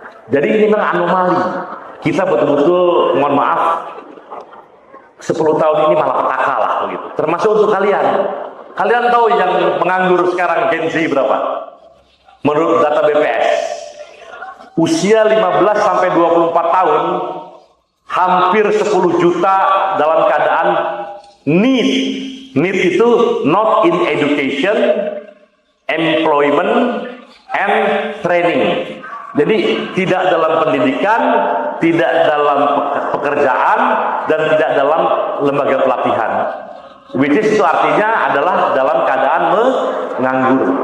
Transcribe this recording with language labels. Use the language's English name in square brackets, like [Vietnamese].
[Indonesian] Jadi ini memang anomali. Kita betul-betul, mohon maaf, 10 tahun ini malah petaka lah begitu. Termasuk untuk kalian. Kalian tahu yang penganggur sekarang Gen Z berapa? Menurut data BPS, usia 15 sampai 24 tahun hampir 10 juta dalam keadaan need. [English] Need itu not in education, employment, and training. [Indonesian] Jadi tidak dalam pendidikan, tidak dalam pekerjaan, dan tidak dalam lembaga pelatihan. [English] Which is [Indonesian] itu artinya adalah dalam keadaan menganggur.